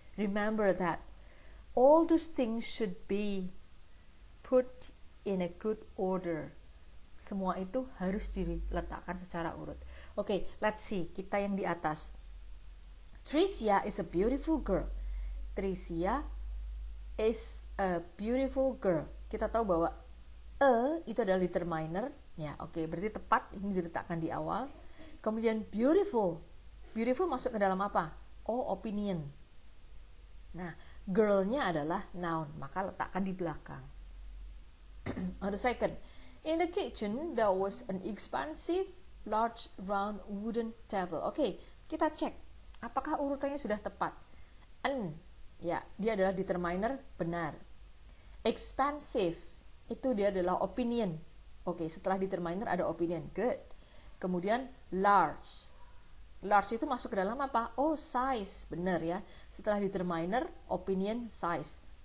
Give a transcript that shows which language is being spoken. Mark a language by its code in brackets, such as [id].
[en] Remember that all those things should be put in a good order. [id] Semua itu harus diletakkan secara urut. [en] Okay, let's see. [id] Kita yang di atas. [en] Tricia is a beautiful girl. Tricia is a beautiful girl. [id] Kita tahu bahwa itu adalah determiner. Ya, oke, berarti tepat ini diletakkan di awal. Kemudian beautiful. Beautiful masuk ke dalam apa? Oh, opinion. Nah, girl-nya adalah noun, maka letakkan di belakang. [en] On the second, in the kitchen there was an expansive, large, round wooden table. [id] Oke, kita cek apakah urutannya sudah tepat. Ya, dia adalah determiner, benar. Expansive, itu dia adalah opinion. Oke, setelah determiner ada opinion, good. Kemudian large. Large itu masuk ke dalam apa? Oh, size, benar ya. Setelah determiner, opinion, size.